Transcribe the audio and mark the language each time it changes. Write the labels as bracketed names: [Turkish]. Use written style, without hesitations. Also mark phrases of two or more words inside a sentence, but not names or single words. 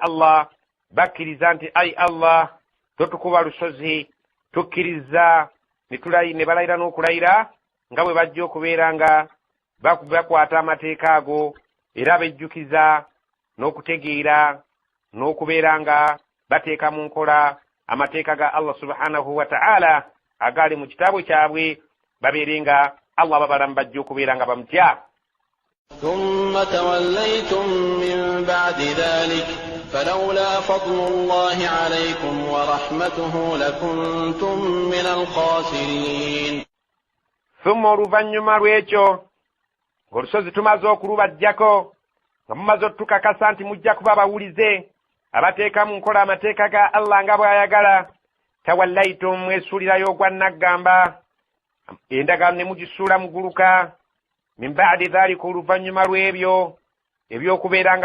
[Ganda] Allah bakkiriza nti ai Allah totukuba lusozi tukkiriza ne balayira n'okulayira nga bwe bajja okubeera nga bakwata amateeka ago era bejjukiza n'okutegeera n'okubeera nga bateeka mu nkola amateeka ga Allah [Arabic] سبحانه وتعالى [Ganda] agali mu kitabo kyabwe babeere nga Allah babalamu bajja okubeera nga bamutya. [Arabic] ثم توليتم من بعد ذلك فلولا فضل الله عليكم ورحمته لكنتم من الخاسرين. [Ganda] ثم oluvannyuma lw'ekyo ng'olusozi tumaze okulubajjako nga mumaze otukakasa nti mujja kuba bawulize abateeka mu nkola amateeka ga Allah nga bw'ayagala tawallaytum mwesuulirayo ogwa naggamba endagaano ne mugisuula muguluka [Arabic] من بعد ذلك [Ganda] oluvannyuma lw'ebyo eby'okubeera